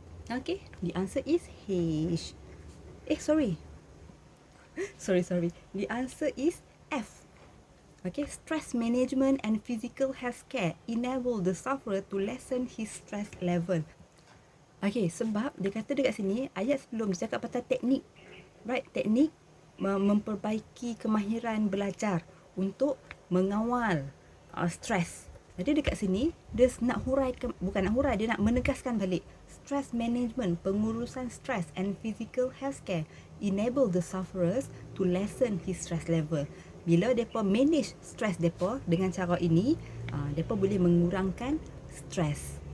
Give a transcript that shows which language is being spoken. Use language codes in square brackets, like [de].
[en] Okay, the answer is H. Sorry. The answer is F. Okay, stress management and physical health care enable the sufferer to lessen his stress level. [ms] Okay, sebab dia kata dekat sini, ayat sebelum dia cakap pasal teknik. Right, teknik memperbaiki kemahiran belajar untuk mengawal stres. Jadi dekat sini, dia nak huraikan, bukan nak hurai, dia nak menegaskan balik. [en] Stress management, [ms] pengurusan stres [en] and physical health care enable the sufferers to lessen his stress level. [ms] Bila mereka manage stres mereka dengan cara ini, mereka boleh mengurangkan stres.